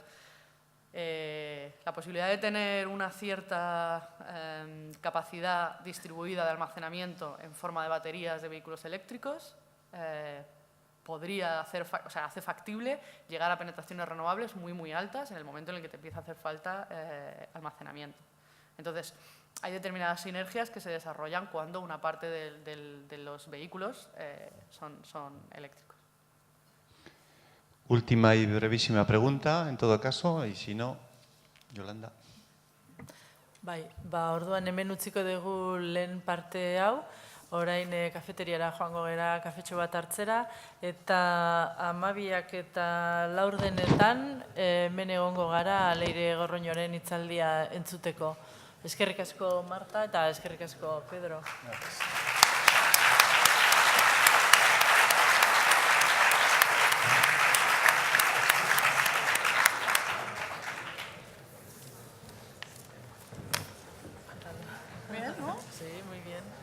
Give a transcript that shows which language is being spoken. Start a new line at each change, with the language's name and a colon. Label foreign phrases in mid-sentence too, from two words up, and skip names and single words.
Spanish: La posibilidad de tener una cierta capacidad distribuida de almacenamiento en forma de baterías de vehículos eléctricos podría hace factible llegar a penetraciones renovables muy altas en el momento en el que te empieza a hacer falta almacenamiento. Entonces, hay determinadas sinergias que se desarrollan cuando una parte de los vehículos son eléctricos. Última y brevísima pregunta, en todo caso, y si no, Yolanda.
Basque: Bai, orduan hemen utziko dugu lehen parte hau, orain kafeteriara joango gera kafetxo bat hartzera, eta 12 eta 4 hemen egongo gara Leire Gorroñoren hitzaldia entzuteko. Eskerrik asko Marta eta eskerrik asko Pedro.
Spanish: Bien, ¿no? Sí, muy bien.